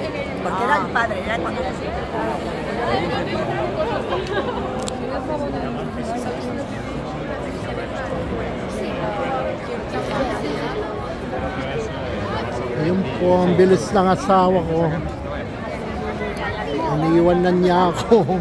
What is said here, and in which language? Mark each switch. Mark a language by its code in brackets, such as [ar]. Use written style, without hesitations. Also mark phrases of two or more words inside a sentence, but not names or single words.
[es] Porque era el padre, era cuando era así. [tl] Ayun po, ang bilis ng asawa ko. Iniwan na niya ako.